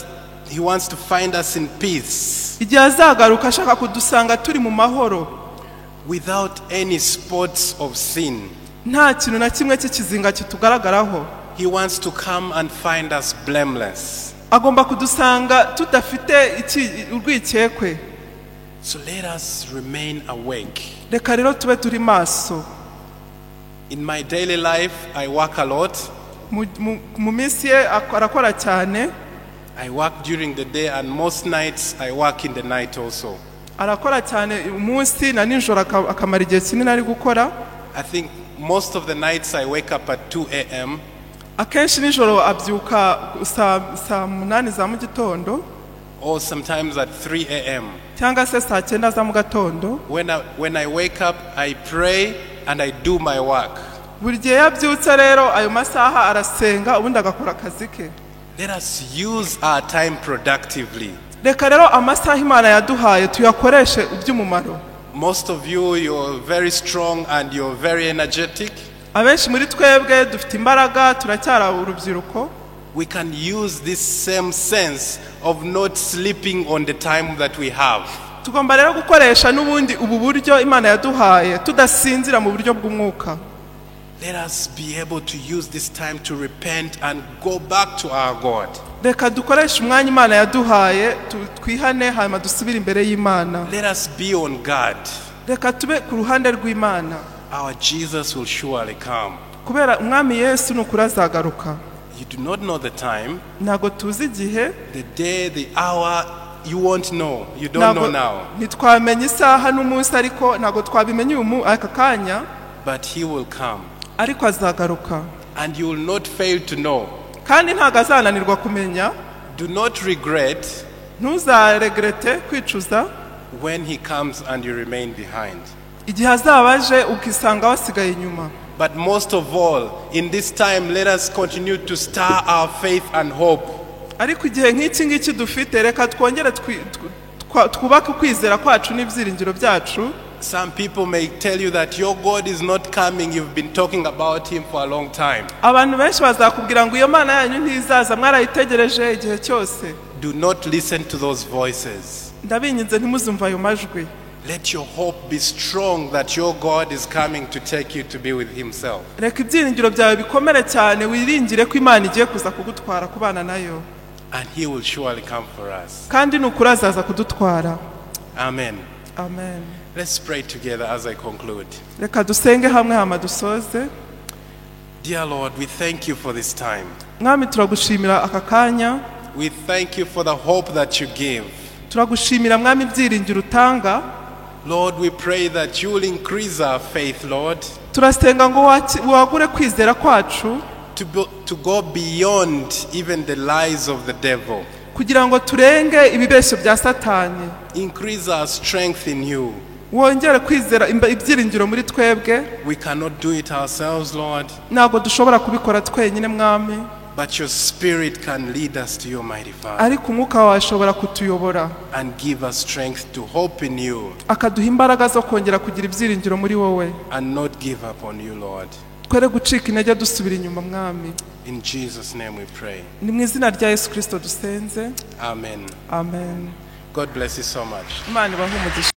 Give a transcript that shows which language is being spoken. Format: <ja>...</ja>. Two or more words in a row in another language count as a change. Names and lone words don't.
<en>He wants to find us in peace.</en> <rw>Igihe azagaruka ashaka kudusanga turi mu mahoro.</rw> <en>Without any spots of sin.</en> <rw>Nta kintu na kimwe cy'ikizinga kitugaragaraho.</rw> <en>He wants to come and find us blameless.</en> <rw>Agomba kudusanga tudafite urwikekwe.</rw> <en>So let us remain awake.</en> <rw>Reka rero tube turi maso.</rw> <en>In my daily life, I work a lot.</en> <rw>Mu minsi ye arakora cyane.</rw> <en>I work during the day, and most nights I work in the night also.</en> <rw>Arakora cyane umunsi na nijoro akamara igihe kinini ari gukora.</rw> <en>I think most of the nights I wake up at 2 a.m.</en> <rw>Akenshi nijoro abyuka saa 8 za mu gitondo.</rw> <en>Or sometimes at 3 a.m.</en> <rw>cyangwa se saa 9 za mu gatondo.</rw> <en>When I wake up, I pray and I do my work.</en> <rw>Buri gihe yabyutse rero ayo masaha arasenga ubundi agakora akazi ke.</rw> <en>Let us use our time productively.</en> <rw>Reka rero amasaha Imana yaduhaye tuyakoreshe iby'umumaro.</rw> <en>Most of you, you're very strong and you're very energetic.</en> <rw>Abenshi muri twebwe dufite imbaraga turacyara urubyiruko.</rw> <en>We can use this same sense of not sleeping on the time that we have.</en> <rw>Tugomba rero gukoresha n'ubundi ubu buryo Imana yaduhaye tudasinzira mu buryo bw'umwuka.</rw> <en>Let us be able to use this time to repent and go back to our God.</en> <rw>Reka dukoreshe umwanya Imana yaduhaye twihane hanyuma dusubire imbere y'Imana.</rw> <en>Let us be on guard.</en> <rw>Reka tube ku ruhande rw'Imana.</rw> <en>Our Jesus will surely come.</en> <rw>Kubera umwami Yesu n'ukuri azagaruka.</rw> <en>You do not know the time.</en> <rw>Ntago tuzi igihe.</rw> <en>The day, the hour, you won't know. You don't know now.</en> <rw>Ntitwamenya isaha n'umunsi ariko ntago twabimenya aka kanya.</rw> <en>But he will come.</en> <rw>Ariko azagaruka.</rw> <en>And you will not fail to know.</en> <rw>Kandi ntago azananirwa kumenya.</rw> <en>Do not regret.</en> <rw>Ntuzaregrete kwicuza.</rw> <en>When he comes and you remain behind.</en> <rw>Igihe azabaje ukisanga wasigaye inyuma.</rw> <en>But most of all, in this time, let us continue to stir our faith and hope.</en> <rw>Ariko igihe nk'iki ngiki dufite reka twongere twubake kwizera kwacu n'ibyiringiro byacu.</rw> <en>Some people may tell you that your God is not coming. You've been talking about him for a long time.</en> <rw>Abantu benshi bazakubwira ngo iyo Mana yanyu ntizaza mwarayitegereje igihe cyose.</rw> <en>Do not listen to those voices.</en> <rw>Ndabinginze ntimuzumva ayo majwi.</rw> <en>Let your hope be strong that your God is coming to take you to be with himself.</en> <rw>Reka ibyiringiro byawe bikomere cyane wiringire ko Imana igiye kuza kugutwara kubana nayo.</rw> <en>And he will surely come for us.</en> <rw>Kandi n'ukuri azaza kudutwara.</rw> <en>Amen. Amen. Let's pray together as I conclude.</en> <rw>Reka dusenge hamwe hama dusoze.</rw> <en>Dear Lord, we thank you for this time.</en> <rw>Mwami turagushimira aka kanya.</rw> <en>We thank you for the hope that you give.</en> <rw>Turagushimira mwami ibyiringiro utanga.</rw> <en>Lord, we pray that you will increase our faith, Lord.</en> <rw>Turasenga ngo wagure kwizera kwacu.</rw> <en>To go beyond even the lies of the devil.</en> <rw>Kugira ngo turenge ibibesho bya Satani.</rw> <en>Increase our strength in you.</en> <rw>Wongere kwizera ibyiringiro muri twebwe.</rw> <en>We cannot do it ourselves, Lord.</en> <rw>Ntabwo dushobora kubikora twenyine mwami.</rw> <en>But your spirit can lead us to your mighty Father.</en> <rw>Ariko umwuka wawe ashobora kutuyobora.</rw> <en>And give us strength to hope in you.</en> <rw>Akaduha imbaraga zo kongera kugira ibyiringiro muri wowe.</rw> <en>And not give up on you, Lord.</en> <rw>Twere gucika intege dusubira inyuma mwami.</rw> <en>In Jesus' name we pray.</en> <rw>Ni mu izina rya Yesu Kristo dusenze.</rw> <en>Amen. Amen. God bless you so much.</en> <rw>Imana ibahe umugisha.</rw>